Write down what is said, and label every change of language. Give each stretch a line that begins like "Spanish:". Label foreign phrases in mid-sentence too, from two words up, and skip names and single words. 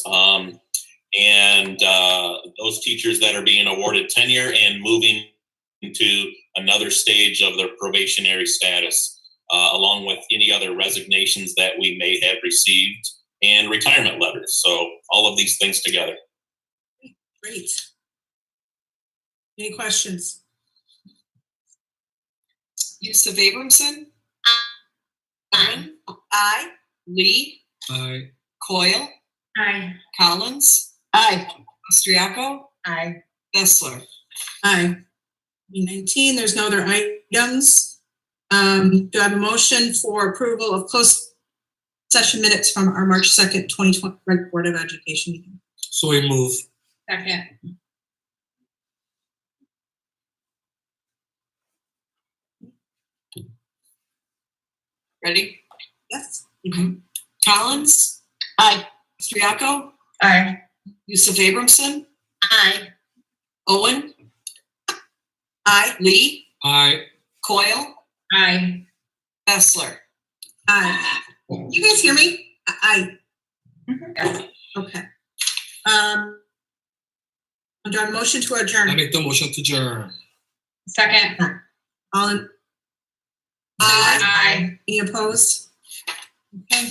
English: And those teachers that are being awarded tenure and moving into another stage of their probationary status, along with any other resignations that we may have received and retirement letters. So all of these things together. Great. Any questions? Yusuf Abramson, Aye. I, Lee, Aye. Coyle, Aye. Collins, Aye. Austriaco, Aye. Bessler. Aye. 19, there's no other items. Do I have a motion for approval of closed session minutes from our March 2nd, 2020 Board of Education meeting? So we move. Second. Ready? Yes. Collins, Aye. Austriaco, Aye. Yusuf Abramson, Aye. Owen, Aye. Lee, Aye. Coyle, Aye. Bessler. Aye. You guys hear me? Aye. Okay. Do I have a motion to I adjourn? make the motion to adjourn. Second. All in? Aye. Any opposed? Okay.